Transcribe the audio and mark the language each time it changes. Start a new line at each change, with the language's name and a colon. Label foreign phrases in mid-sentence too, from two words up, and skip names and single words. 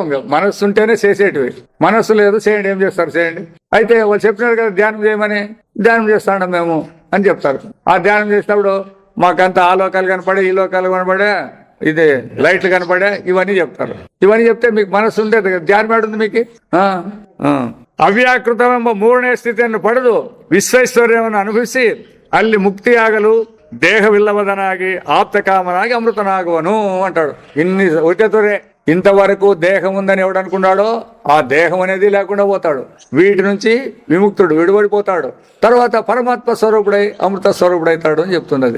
Telugu: మనస్సు ఉంటేనే చేసేటివి, మనస్సు లేదు, చేయండి. ఏం చేస్తారు? చేయండి. అయితే వాళ్ళు చెప్పినారు కదా ధ్యానం చేయమని, ధ్యానం చేస్తాం మేము అని చెప్తారు. ఆ ధ్యానం చేసినప్పుడు మాకంతా ఆ లోకాలు కనపడే, ఈ లోకాలు కనపడే, ఇది లైట్లు కనపడే ఇవన్నీ చెప్తారు. ఇవన్నీ చెప్తే మీకు మనస్సు ఉండేది కదా, ధ్యానం ఏడుంది మీకు.
Kannada: ಅವ್ಯಾಕೃತವೆಂಬ ಮೂರನೇ ಸ್ಥಿತಿಯನ್ನು ಪಡೆದು ವಿಶ್ವೇಶ್ವರ್ಯವನ್ನು ಅನುಭವಿಸಿ ಅಲ್ಲಿ ಮುಕ್ತಿಯಾಗಲು ದೇಹವಿಲ್ಲದವನಾಗಿ ಆಪ್ತಕಾಮನಾಗಿ ಅಮೃತನಾಗುವನು అంటాడు.
Telugu: ఇన్ని ఒకే ఇంతవరకు దేహం ఉందని ఎవడు అనుకున్నాడో ఆ దేహం అనేది లేకుండా పోతాడు. వీటి నుంచి విముక్తుడు, విడిపడిపోతాడు. తర్వాత పరమాత్మ స్వరూపుడై అమృత స్వరూపుడైతాడు అని చెప్తున్నది.